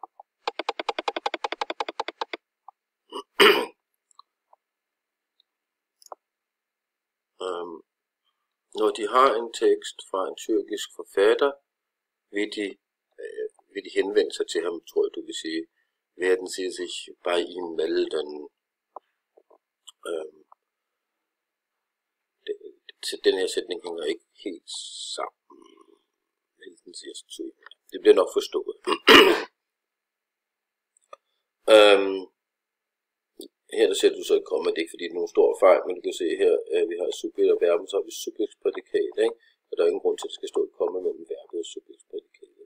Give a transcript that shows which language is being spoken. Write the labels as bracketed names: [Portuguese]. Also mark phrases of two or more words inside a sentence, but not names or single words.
[Danish] Når de har en tekst fra en tyrkisk forfatter, vil de henvende sig til ham, tror jeg du vil sige, [German] werden sie sich bei ihm melden. [Danish] Den her sætning hænger ikke helt sammen. [German] Melden sie sich zu ihm. [Danish] Det bliver nok forstået. Her der ser du så et komma, det er ikke fordi det er nogen stor fejl, men du kan se her, at vi har subjekt og verbum, så har vi subjektsprædikat, ikke? Og der er ingen grund til, at det skal stå et komma mellem verbet og subjektsprædikatet.